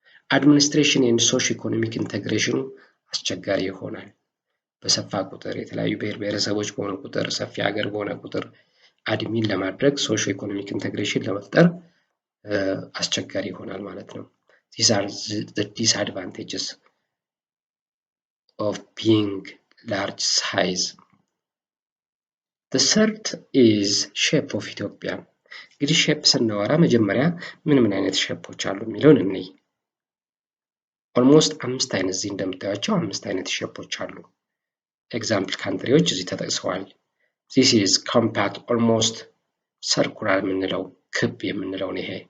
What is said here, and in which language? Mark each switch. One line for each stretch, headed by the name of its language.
Amharic: አድሚኒስትሬሽን ኤንድ ሶሽ ኢኮኖሚክ ኢንቴግሬሽኑ አስቸጋሪ ይሆናል። በሰፋ ቁጥር የተለያዩ ብሔር ብሔረሰቦች በሆነ ቁጥር ሰፊ ሀገር በሆነ ቁጥር አድሚን ለማድረግ ሶሽ ኢኮኖሚክ ኢንቴግሬሽን ለመፍጠር አስቸጋሪ ይሆናል ማለት ነው።
English: These are the disadvantages of being large size. The third is shape of Ethiopia.
Amharic: እንግዲህ ሼፕ ስናወራ መጀመሪያ ምን አይነት ሼፖች አሉ የሚለውን እንይ። ኦልሞስት 5 አይነት እዚህ እንደምታዩቸው 5 አይነት ሼፖች አሉ። ኤግዛምፕል ካንትሪዎች እዚህ ተጠቅሰዋል።
English: This is compact, almost circular
Amharic: የምንለው ክብ የምንለው ነው።